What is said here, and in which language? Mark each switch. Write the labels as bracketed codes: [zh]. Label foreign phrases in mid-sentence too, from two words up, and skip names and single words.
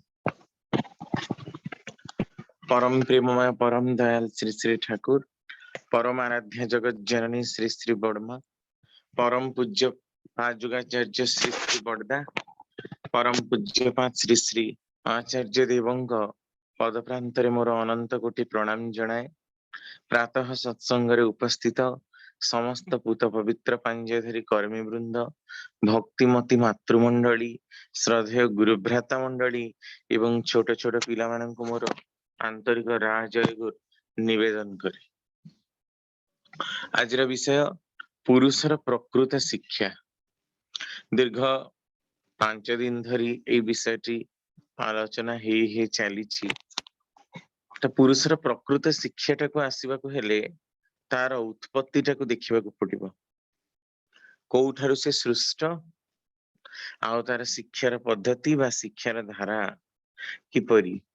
[or] ପରମ ପ୍ରେମମୟ ପରମ ଦୟାଲ ଶ୍ରୀ ଶ୍ରୀ ଠାକୁର, ପରମ ଆରାଧ୍ୟ ଜଗତ ଜନନୀ ଶ୍ରୀ ଶ୍ରୀ ବଡ଼ମା, ପରମ ପୂଜ୍ୟ ଆଜୁଗାଚାର୍ଯ୍ୟ ଶ୍ରୀ ଶ୍ରୀ ବଡ଼ଦା, ପରମ ପୂଜ୍ୟ ଶ୍ରୀ ଶ୍ରୀ ଆଚାର୍ଯ୍ୟ ଦେବଙ୍କ ପଦ ପ୍ରାନ୍ତରେ ମୋର ଅନନ୍ତ କୋଟି ପ୍ରଣାମ ଜଣାଏ। ପ୍ରାତଃ ସତ୍ସଙ୍ଗ ଉପସ୍ଥିତ ସମସ୍ତ ପୂତ ପବିତ୍ର ପାଞ୍ଜଧାରୀ କର୍ମୀ ବୃନ୍ଦ, ଭକ୍ତିମତୀ ମାତୃମଣ୍ଡଳୀ, ଶ୍ରଦ୍ଧେୟ ଗୁରୁଭ୍ରାତା ମଣ୍ଡଳୀ ଏବଂ ଛୋଟ ଛୋଟ ପିଲା ମାନଙ୍କୁ ମୋର ଆନ୍ତରିକ ରାଜୟ ନିବେଦନ କରେ। ଆଜ ବିଷୟ ପୁରୁଷର ପ୍ରକୃତ ଶିକ୍ଷା। ଦୀର୍ଘ 5 ଦିନ ଧରି ଏ ବିଷୟଟି ଆଲୋଚନା ହେ ଚାଲି। ପୁରୁଷର ପ୍ରକୃତ ଶିକ୍ଷାଟା କୁ ଆସିବା ହେଲେ ତାର ଉତ୍ପତ୍ତିଟା କୁ ଦେଖା ପଡ଼େ, କେଉଁଠାରୁ ସେ ସୃଷ୍ଟ ଆଉ ତାର ଶିକ୍ଷାର ପଦ୍ଧତି ବା ଶିକ୍ଷାର ଧାରା କିପରି।